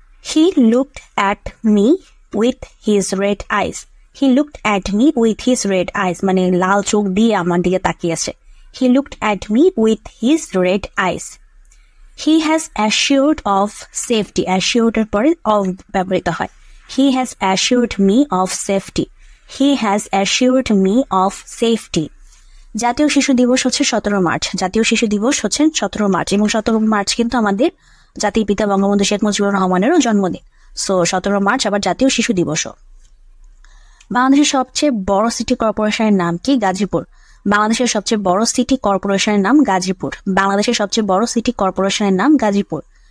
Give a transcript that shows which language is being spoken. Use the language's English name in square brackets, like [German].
[English] He looked at me with his red eyes। He looked at me with his red eyes মানে [Bangla] লাল চোখ দিয়ে আমার দিকে তাকিয়েছে। [English] He looked at me with his red eyes. He has assured of safety. [Bangla] Assured এর পরে of ব্যবহৃত হয়. [English] He has assured me of safety. He has assured me of safety. [Bangla] জাতীয় শিশু দিবস হচ্ছে 17 মার্চ। জাতীয় শিশু দিবস হচ্ছে 17 মার্চ এবং 17 মার্চ কিন্তু আমাদের জাতির পিতা বঙ্গবন্ধু শেখ মুজিবুর রহমানেরও জন্মদিন। সো 17 মার্চ আবার জাতীয় শিশু দিবসও। বাংলাদেশের সবচেয়ে বড় সিটি কর্পোরেশনের নাম কি? গাজীপুর। বাংলাদেশের সবচেয়ে বড় সিটি কর্পোরেশনের নাম গাজীপুর। বাংলাদেশের সবচেয়ে বড় সিটি কর্পোরেশনের নাম গাজীপুর।